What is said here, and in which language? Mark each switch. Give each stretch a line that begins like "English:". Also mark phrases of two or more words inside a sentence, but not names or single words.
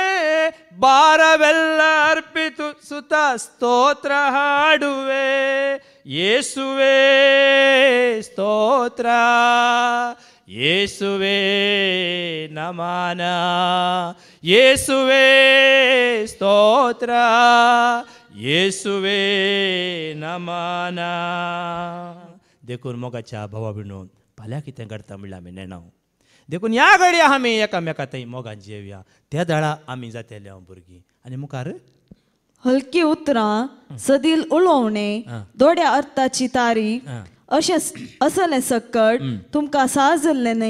Kannada: ಭಾರವೆಲ್ಲ ಅರ್ಪಿತು ಸುತ ಸ್ತೋತ್ರ ಹಾಡುವೆ ಯೇಸುವೇ ಸ್ತೋತ್ರ ಯೇಸುವೇ ನಮನ ಯೇಸುವೇ ಸ್ತೋತ್ರ ಯೇಸುವೇ नमन.
Konkani: देखून मोगाच्या भावा भयणून फाल्यां कितें घडटा म्हणल्यार आमी नेणाव. देखून ह्या घडये आमी एकामेका थंय मोगान जेवया. त्या दाळा आमी जातले भुरगीं. आनी मुखार हलकी उतरां सदील उलोवणे दोड्या अर्थाची तारीख अशें असलें सकट तुमकां साहजल्लें न्हय.